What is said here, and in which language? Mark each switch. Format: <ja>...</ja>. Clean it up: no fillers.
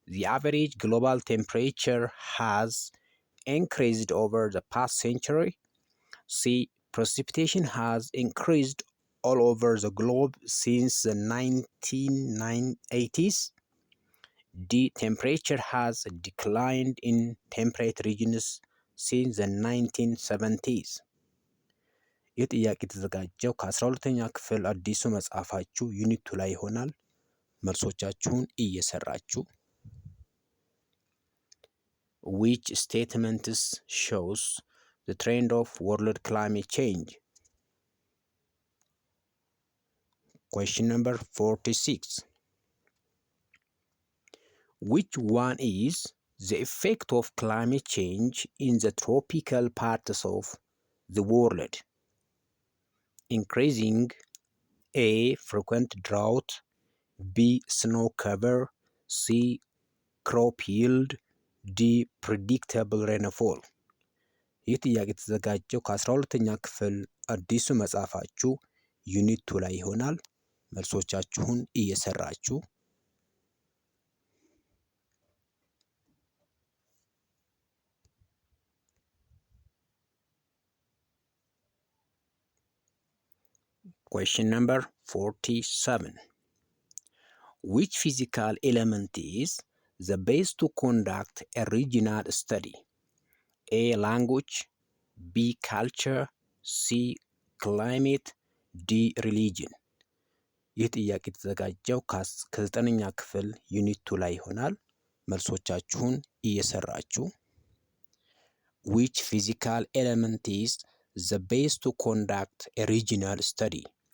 <en>The average global temperature has increased over the past century. C. Precipitation has increased all over the globe since the 1980s. D. Temperature has declined in temperate regions since the 1970s.</en> <am>ይህ ጥያቄ የተዘጋጀው ከ12ኛ ክፍል አዲሱ መጽሐፋችሁ ዩኒት 2 ላይ ይሆናል። መልሶቻችሁን እየሰራችሁ</am> <en>Which statements shows the trend of world climate change? Question number 46. Which one is the effect of climate change in the tropical parts of the world? Increasing A. Frequent drought. B. Snow cover. ሲ ክሮፕ ይልድ፣ ዲ ፕሪዲክተብል ሬንፎል።</en> <am>ይህ ጥያቄ የተዘጋጀው ከ12ኛ ክፍል አዲሱ መጽሐፋችሁ ዩኒት 2 ላይ ይሆናል። መልሶቻችሁን እየሰራችሁ</am> <en>Question number 47. Which physical element is the best to conduct a regional study? A. Language, B. Culture, C. Climate, D. Religion.</en> <am>ይህ ጥያቄ የተዘጋጀው ከ9ኛ ክፍል ዩኒት 2 ላይ ይሆናል። መልሶቻችሁን እየሰራችሁ</am> <en>Which physical element is the best to conduct a regional study?</en>